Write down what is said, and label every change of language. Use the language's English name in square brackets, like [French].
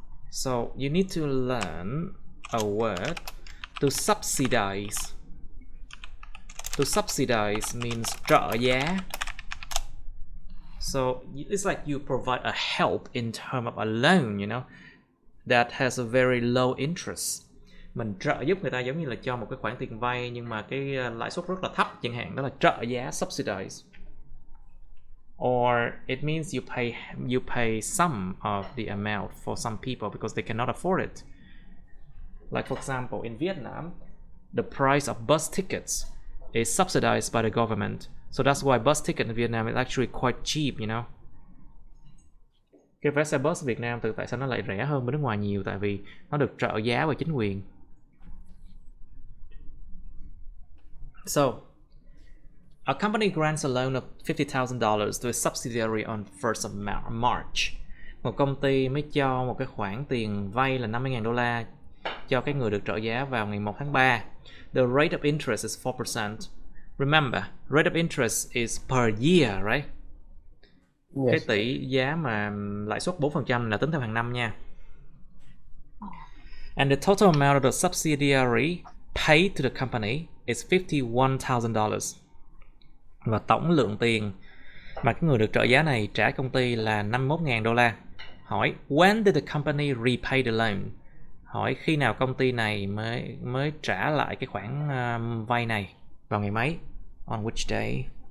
[English] So you need to learn a word to subsidize. To subsidize means trợ giá. So it's like you provide a help in terms of a loan, you know, that has a very low interest. [Vietnamese] Mình trợ giúp người ta giống như là cho một cái khoản tiền vay nhưng mà cái lãi suất rất là thấp chẳng hạn, đó là trợ giá, subsidize. [English] Or it means you pay some of the amount for some people because they cannot afford it. Like for example, in Vietnam, the price of bus tickets is subsidized by the government. So that's why bus ticket in Vietnam is actually quite cheap, you know. [Vietnamese] Cái vé xe bus Việt Nam tại sao nó lại rẻ hơn bên nước ngoài nhiều? Tại vì nó được trợ giá bởi chính quyền. [English] So, a company grants a loan of $50,000 to a subsidiary on 1st of March. [Vietnamese] Một công ty mới cho một cái khoản tiền vay là $50,000 cho cái người được trợ giá vào ngày 1 tháng 3. [English] The rate of interest is 4%. Remember, rate of interest is per year, right? [Vietnamese] Cái [English] Yes. [Vietnamese] tỷ giá mà lãi suất 4% là tính theo hàng năm nha. [English] And the total amount of the subsidiary paid to the company is $51,000. [Vietnamese] Và tổng lượng tiền mà cái người được trợ giá này trả công ty là $51,000. [English] Hỏi when did the company repay the loan? [Vietnamese] Hỏi khi nào công ty này mới trả lại cái khoản vay này, vào ngày mấy? [English] On which day?